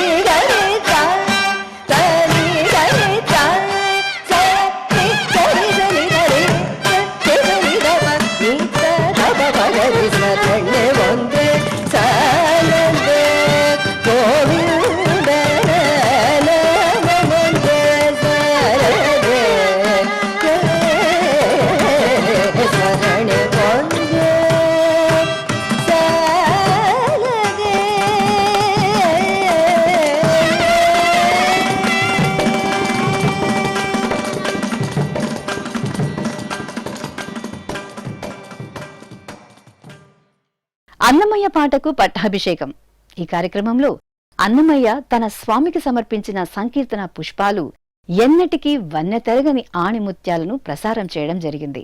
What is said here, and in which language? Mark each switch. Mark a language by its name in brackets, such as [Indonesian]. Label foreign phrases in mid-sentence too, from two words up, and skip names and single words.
[Kannada] ಗರಿ ಸ ಧನಿ ಗರಿ ಸ ಸ ನಿ ಗರಿ ಸನಿ ಧರಿ ಸ ಸನಿ ದ ಪ ನಿ ಸ ದ ಪ ಪ ಗರಿ ಸ್ಮರಣೆ ಒಂದೇ ಸಾಲದೆ ಗೋವಿಂದನ ನಾಮ ಒಂದೇ ಸಾಲದೆ ಸ್ಮರಣೆ ಒಂದೇ ಸಾಲದೆ [Telugu] అన్నమయ్య పాటకు పట్టాభిషేకం. ఈ కార్యక్రమంలో అన్నమయ్య తన స్వామికి సమర్పించిన సంకీర్తన పుష్పాలు ఎన్నటికీ వన్నెతెరగని ఆణిముత్యాలను ప్రసారం చేయడం జరిగింది.